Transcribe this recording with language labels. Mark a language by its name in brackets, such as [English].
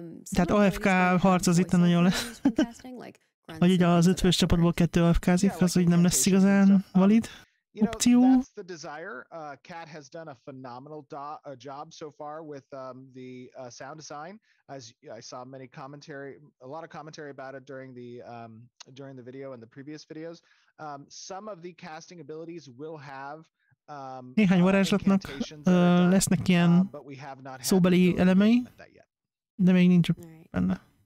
[Hungarian] Tehát AFK harc az itt nagyon lesz. Hogy ugye az 5 fős csapatból 2 AFK-zik, az úgy nem lesz igazán valid. [English] That's the desire. Kat has done a phenomenal job so far with the sound design. As I saw a lot of commentary about it during the video and the previous videos. Some of the casting abilities will have [Hungarian] néhány varázslatnak lesznek ilyen szóbeli elemei, de még nincs benne.